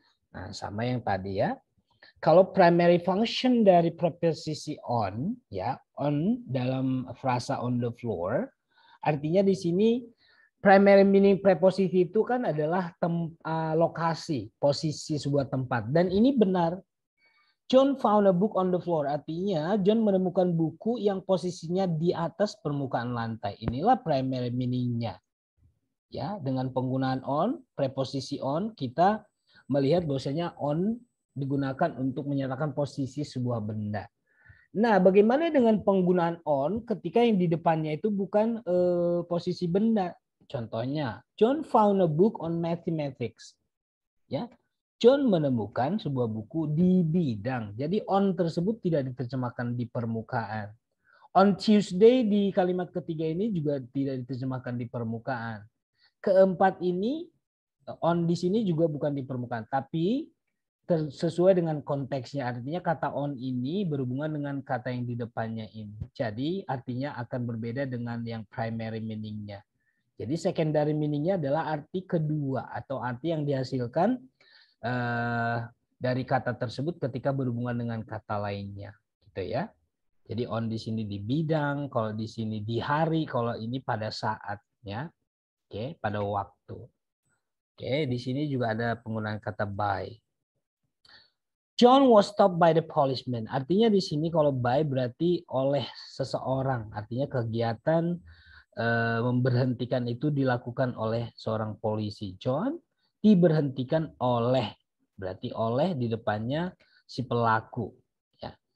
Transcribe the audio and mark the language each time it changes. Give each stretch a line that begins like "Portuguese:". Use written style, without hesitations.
Indonesian: Nah, sama yang tadi ya. Kalau primary function dari preposisi on, ya, on dalam frasa
English: on the floor,
Indonesian: artinya di sini primary meaning preposisi itu kan adalah lokasi, posisi sebuah tempat. Dan ini benar.
English: John found a book on the floor.
Indonesian: Artinya John menemukan buku yang posisinya di atas permukaan lantai. Inilah primary meaning-nya. Ya, dengan penggunaan on, preposisi on, kita melihat bahwasanya on digunakan untuk menyatakan posisi sebuah benda. Nah, bagaimana dengan penggunaan on ketika yang di depannya itu bukan posisi benda?
English: Contohnya, John found a book on mathematics.
Indonesian: Ya, John menemukan sebuah buku di bidang. Jadi on tersebut tidak diterjemahkan di permukaan.
English: On Tuesday
Indonesian: di kalimat ketiga ini juga tidak diterjemahkan di permukaan. Keempat ini on di sini juga bukan di permukaan, tapi sesuai dengan konteksnya. Artinya kata on ini berhubungan dengan kata yang di depannya ini. Jadi artinya akan berbeda dengan yang primary meaning-nya. Jadi secondary meaning-nya adalah arti kedua atau arti yang dihasilkan dari kata tersebut ketika berhubungan dengan kata lainnya, gitu ya. Jadi on di sini di bidang, kalau di sini di hari, kalau ini pada saatnya, oke, pada waktu. Oke, di sini juga ada penggunaan kata by.
English: John was stopped by the policeman.
Indonesian: Artinya di sini kalau by berarti oleh seseorang. Artinya kegiatan memberhentikan itu dilakukan oleh seorang polisi. John diberhentikan oleh, berarti oleh di depannya si pelaku. Ya.